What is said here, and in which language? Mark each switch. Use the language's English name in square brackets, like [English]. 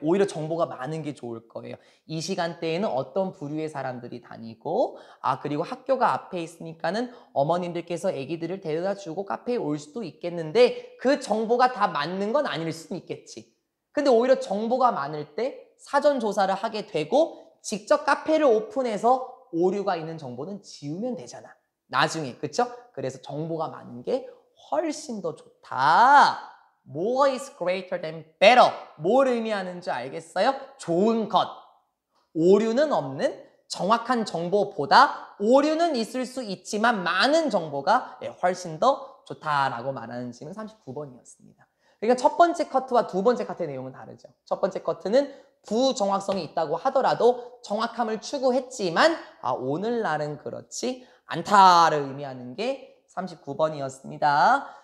[Korean] 오히려 정보가 많은 게 좋을 거예요. 이 시간대에는 어떤 부류의 사람들이 다니고 그리고 학교가 앞에 있으니까는 어머님들께서 아기들을 데려다 주고 카페에 올 수도 있겠는데 그 정보가 다 맞는 건 아닐 수는 있겠지. 근데 오히려 정보가 많을 때 사전 조사를 하게 되고 직접 카페를 오픈해서 오류가 있는 정보는 지우면 되잖아. 나중에, 그쵸? 그래서 정보가 많은 게 훨씬 더 좋다. [English] More is greater than better. [Korean] 뭘 의미하는지 알겠어요? 좋은 것. 오류는 없는 정확한 정보보다 오류는 있을 수 있지만 많은 정보가 훨씬 더 좋다라고 말하는 질문 39번이었습니다. 그러니까 첫 번째 커트와 두 번째 커트의 내용은 다르죠. 첫 번째 커트는 부정확성이 있다고 하더라도 정확함을 추구했지만 오늘날은 그렇지 않다를 의미하는 게 39번이었습니다.